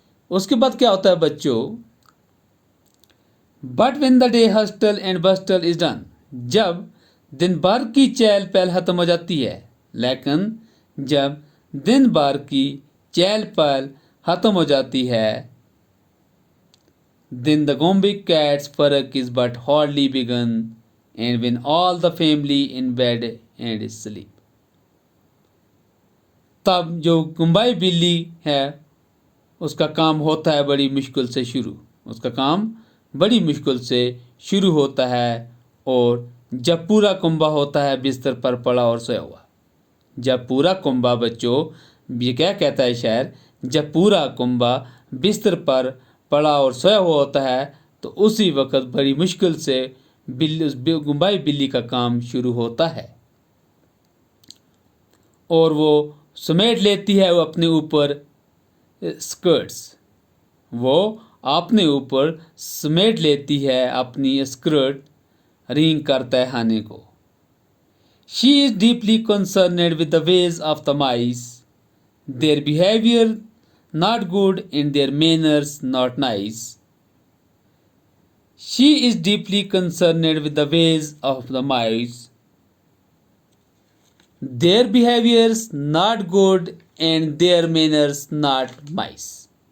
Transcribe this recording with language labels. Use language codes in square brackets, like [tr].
[hi] उसके बाद क्या होता है बच्चों? [en] But when the day hustle and bustle is done, [hi] जब दिन भर की चहल पहल खत्म हो जाती है, [en] लेकिन जब दिन भर की चहल पहल खत्म हो जाती है, then the Gombe cat's work is but hardly begun, and when all the family in bed and sleep. [hi] तब जो गोम्बाई बिल्ली है उसका काम होता है बड़ी मुश्किल से शुरू। उसका काम बड़ी मुश्किल से शुरू होता है, और जब पूरा कुंबा होता है बिस्तर पर पड़ा और सोया हुआ। जब पूरा कुंबा बच्चों, ये क्या कहता है शायर? जब पूरा कुंबा बिस्तर पर पड़ा और सोया हुआ होता है तो उसी वक्त बड़ी मुश्किल से उस गोम्बाई बिल्ली का काम शुरू होता है, और वो समेट लेती है वो अपने ऊपर स्कर्ट्स। वो अपने ऊपर समेट लेती है अपनी स्कर्ट रिंग करता है खाने को। [en] She is deeply concerned with the ways of the mice, their behavior not good and their manners not nice. She is deeply concerned with the ways of the mice, their behaviors not good and their manners not nice.